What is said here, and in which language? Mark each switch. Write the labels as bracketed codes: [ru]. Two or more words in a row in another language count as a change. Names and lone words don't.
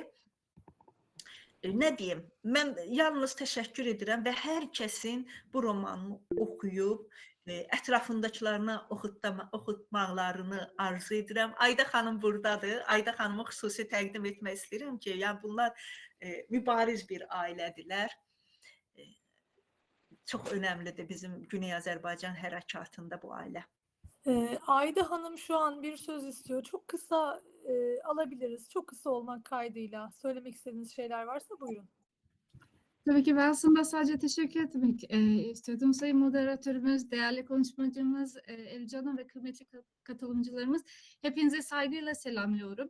[az] Nə deyim, mən yalnız təşəkkür edirəm və hər kəsin bu romanını oxuyub ətrafındakılarına oxutmaqlarını arzu edirəm. Ayda xanım burdadır. Ayda xanımı xüsusi təqdim etmək istəyirəm ki, yəni bunlar mübariz bir ailədirlər. Çox önəmlidir bizim Güney Azərbaycan hərəkatında bu ailə. [tr] Ayda Hanım şu an bir söz istiyor. Çok kısa alabiliriz. Çok kısa olmak kaydıyla. Söylemek istediğiniz şeyler varsa buyurun. Tabii ki ben aslında sadece teşekkür etmek istiyordum. Sayın moderatörümüz, değerli konuşmacımız, Elif Hanım ve kıymetli katılımcılarımız, hepinize saygıyla selamlıyorum.